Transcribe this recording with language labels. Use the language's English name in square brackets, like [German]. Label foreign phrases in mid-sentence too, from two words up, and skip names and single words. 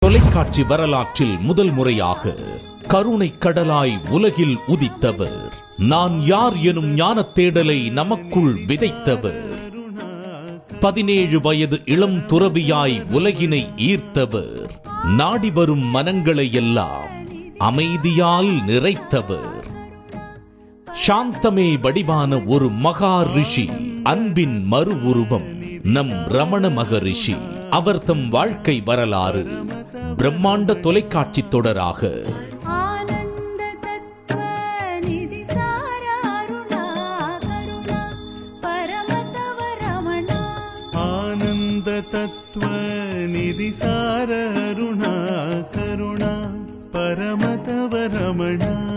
[Tamil] தொலைக்காட்சி வரலாற்றில் முதல் முறையாக கருணை கடலாய் உலகில் உதித்தவர், நான் யார் எனும் ஞானத் தேடலை நமக்குள் விதைத்தவர், 17 வயது இளம் துறவியாய் உலகினை ஈர்த்தவர், நாடி வரும் மனங்களை எல்லாம் அமைதியால் நிறைத்தவர், சாந்தமே வடிவான ஒரு மகா ரிஷி, அன்பின் மறு உருவம் நம் ரமண மகரிஷி. அவர் தம் வாழ்க்கை வரலாறு பிரம்மாண்ட தொலைக்காட்சி தொடராக [Sanskrit] तत्व निधि सार अरुणा करुणा परम तव रमणा।